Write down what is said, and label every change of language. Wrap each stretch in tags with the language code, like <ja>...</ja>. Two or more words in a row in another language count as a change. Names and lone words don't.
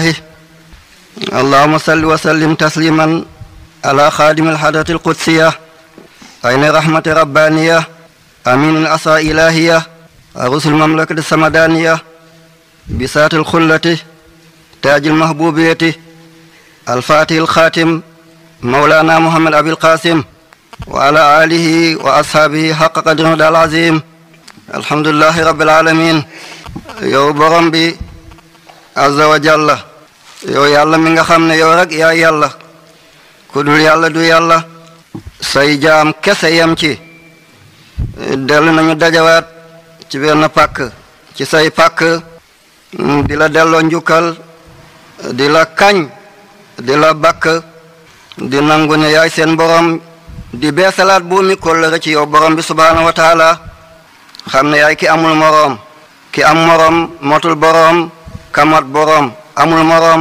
<ar>اللهم صل وسلم تسليما على خادم الحضرة القدسية عين رحمة ربانية أمين الأسرى إلهية رسل المملكة السمدانية بساط الخلة تاج المحبوبية الفاتح الخاتم مولانا محمد أبي القاسم وعلى آله وأصحابه حق قدره العظيم. الحمد لله رب العالمين.</ar> <wo>yow borom bi</wo> <ar>عز وجل</ar> <wo>yow yàlla mi nga xam ne yow rek yaa yàlla ku dul yàlla du yàlla say jaam kese yem ci dellu nañu dajawaat ci benn pàkk ci say pàkk di la delloo njukkal di la kañ di la bakk di nangu ne yaay seen borom di beesalaat buumi kóllëre ci yow borom bi</wo> <ar>سبحانه وتعالى</ar> <wo>xam ne yaay ki amul moroom ki am moroom motul boroom kamat boroom amul moroom.</wo>